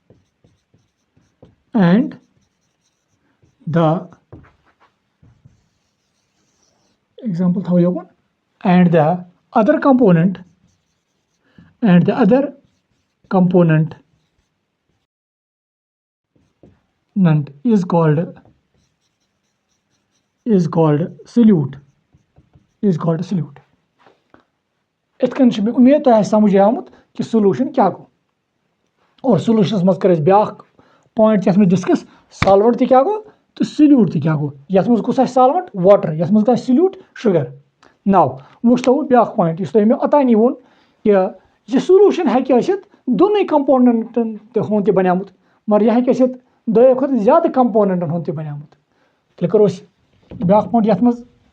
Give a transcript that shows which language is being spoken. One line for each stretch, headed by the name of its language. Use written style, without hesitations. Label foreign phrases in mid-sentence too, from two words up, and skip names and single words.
English: and the example thaw yokun and the other component is called solute
Kashmiri: اِتھ کٔنۍ چھُ مےٚ اُمید تۄہہِ آسہِ سمجھ آمُت کہِ سولوٗشن کیاہ گوٚو اور سولوٗشنس منٛز کٔر اَسہِ بیاکھ پویِنٹ یَتھ منٛز ڈِسکس سالوَنٹ تہِ کیاہ گوٚو تہٕ سِلیوٗٹ تہِ کیاہ گوٚو یَتھ منٛز کُس آسہِ
English: solvent water
Kashmiri: یَتھ منٛز آسہِ
English: solute sugar
Kashmiri: نو وٕچھتو بیاکھ پویِنٹ یُس تۄہہِ مےٚ اوتانی ووٚن کہِ یہِ سولوٗشن ہیٚکہِ ٲسِتھ دۄنٕے کمپوننٹن ہُنٛد تہِ بنیومُت مگر یہِ ہیٚکہِ ٲسِتھ دۄیو کھۄتہٕ زیادٕ کمپوننٹن ہُنٛد تہِ بنیومُت تیٚلہِ کرو أسۍ بیاکھ پویِنٹ یَتھ منٛز